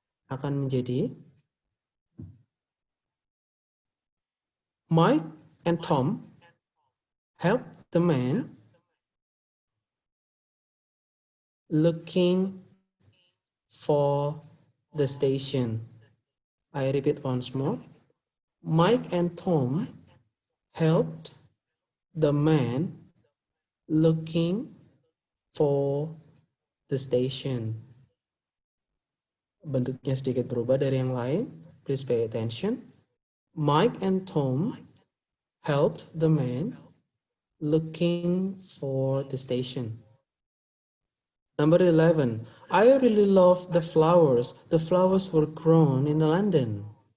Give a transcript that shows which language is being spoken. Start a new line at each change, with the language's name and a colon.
Indonesian: Akan menjadi
English: Mike and Tom helped the man looking for the station. I repeat once more. Mike and Tom helped the man looking for the station.
Indonesian: Bentuknya sedikit berubah dari yang lain.
English: Please pay attention. Mike and Tom helped the man looking for the station. Number 11. I really love the flowers. The flowers were grown in London.